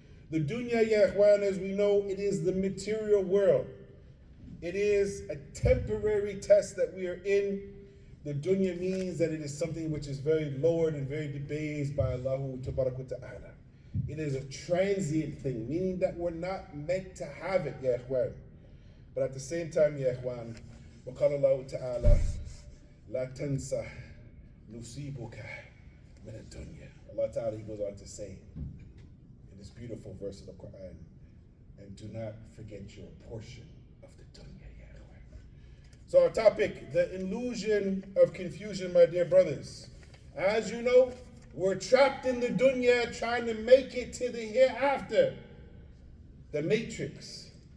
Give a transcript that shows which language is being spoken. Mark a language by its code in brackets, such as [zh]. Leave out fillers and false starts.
[en] The dunya, ya ikhwan, as we know, it is the material world. It is a temporary test that we are in. The dunya means that it is something which is very lowered and very debased by Allah Tabarak wa Ta'ala. It is a transient thing, meaning that we're not meant to have it, ya ikhwan. But at the same time, [ar] ya ikhwan, وقال الله تعالى لا تنسى نصيبك من الدنيا. [en] Allah Ta'ala, He goes on to say in this beautiful verse of the Quran, and do not forget your portion of the dunya, ya ikhwan. So our topic, the illusion of confusion, my dear brothers. As you know, we're trapped in the dunya trying to make it to the hereafter. The matrix.